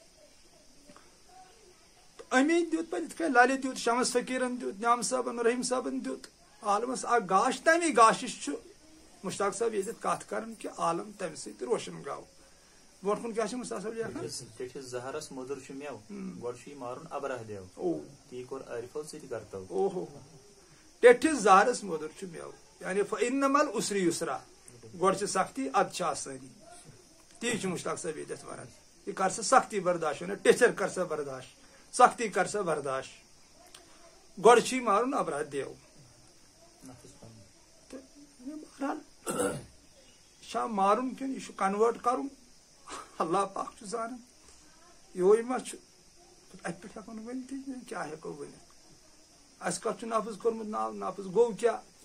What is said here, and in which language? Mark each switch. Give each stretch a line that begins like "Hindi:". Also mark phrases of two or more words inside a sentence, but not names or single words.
Kashmiri: امی دیُت پتہٕ یِتھ کٔنۍ للہِ دیُت شمس فقیٖرن دیُت نعام صٲبن رحیٖم صٲبن دیُت عالمس اکھ گاش تمی گاشِش چھُ مشتاق صٲب ییٚتٮ۪تھ کتھ کران کہِ عالم تمہِ سۭتۍ روشن گوٚو برونٛٹھ کُن کیٛاہ چھُ مشتاق صٲب لیکھان زہرس مودُر چھُ میو گۄڈٕ چھُ یہِ مارُن ابرہ دیو تی کوٚر عارفو سۭتۍ گرتو اوہو ٹیٚٹھِس زہرس مودُر چھُ میو یعنی
Arabic: فإن مع العسر یسرا
Kashmiri: گۄڈٕ چھِ سختی ادٕ چھِ آسٲنی تی چھُ مشتاق صٲب ییٚتٮ۪تھ ونان یہِ کر سا سختی برداشت ونان ٹیٚچر کر سا برداشت سختی کر سا برداشت گۄڈٕ چھُے مارُن ابرہ دیو تہٕ بہرحال یہِ چھا مارُن کِنہٕ یہِ چھُ کنوٲٹ کرُن اللہ پاک چھُ زانان یہوے ما چھُ اتہِ پٮ۪ٹھ ہٮ۪کو نہٕ ؤنتھٕے کیٛاہ ہٮ۪کو ؤنِتھ اسہِ کتھ چھُ نفظ کوٚرمُت ناو نفظ گوٚو کیٛاہ